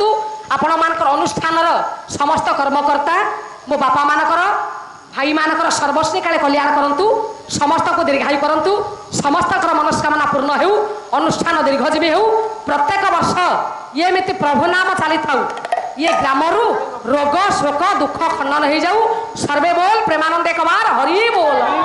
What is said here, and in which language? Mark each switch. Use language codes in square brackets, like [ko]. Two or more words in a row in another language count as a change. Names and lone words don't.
[or] ଆପଣମାନଙ୍କର ଅନୁଷ୍ଠାନର ସମସ୍ତ କର୍ମକର୍ତ୍ତା, ମୋ ବାପା ମାନଙ୍କର, ଭାଇମାନଙ୍କର ସର୍ବଶ୍ରୀ କାଳେ କଲ୍ୟାଣ କରନ୍ତୁ। ସମସ୍ତଙ୍କୁ ଦୀର୍ଘାୟୁ କରନ୍ତୁ। ସମସ୍ତଙ୍କର ମନସ୍କାମନା ପୂର୍ଣ୍ଣ ହେଉ। ଅନୁଷ୍ଠାନ ଦୀର୍ଘଜୀବୀ ହେଉ। ପ୍ରତ୍ୟେକ ବର୍ଷ ଏମିତି ପ୍ରଭୁ ନାମ ଚାଲିଥାଉ। ଏ ଗ୍ରାମରୁ ରୋଗ ଶୋକ ଦୁଖ ଖଣ୍ଡନ ହୋ ଯାଉ। ସର୍ବେ ବୋଲ ପ୍ରେମାନନ୍ଦେ କୁମାର ହରି ବୋଲ।